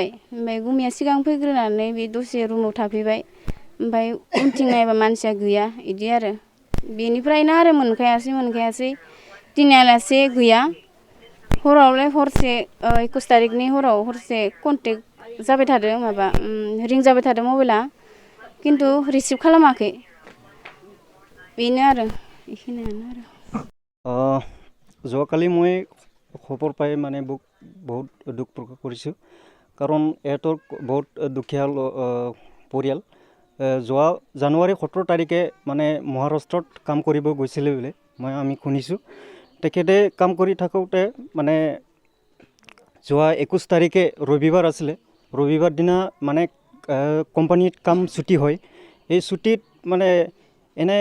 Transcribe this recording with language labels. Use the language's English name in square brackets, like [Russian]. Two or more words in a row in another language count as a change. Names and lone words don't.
[Bodo] ओमफ्राय गुमैया सिगां फैग्रोनानै बे दसे रुमाव थाफैबाय ओमफ्राय उनथिं नायबा मानसिया गैया इदि आरो बेनिफ्रायनो आरो मोनखायासै दिनैयालासे गैया हरावलाय हरसे 21 तारिखनि हराव हरसे कन्टेक्ट जाबाय थादों माबा रिं जाबाय थादों मबाइला खिन्थु रिसिभ खालामाखै बेनो आरो बेखिनियानो आरो [Assamese] যোৱাকালি মই খবৰ পাই মানে বহুত দুখ প্ৰকাশ কৰিছোঁ কাৰণ এহঁতৰ বহুত দুখীয়া পৰিয়াল যোৱা জানুৱাৰী 17 তাৰিখে মানে মহাৰাষ্ট্ৰত কাম কৰিব গৈছিলে বুলি আমি শুনিছোঁ তেখেতে কাম কৰি থাকোঁতে মানে যোৱা 21 তাৰিখে ৰবিবাৰ আছিলে ৰবিবাৰ দিনা মানে কোম্পানীত কাম ছুটি হয় এই ছুটিত মানে এনে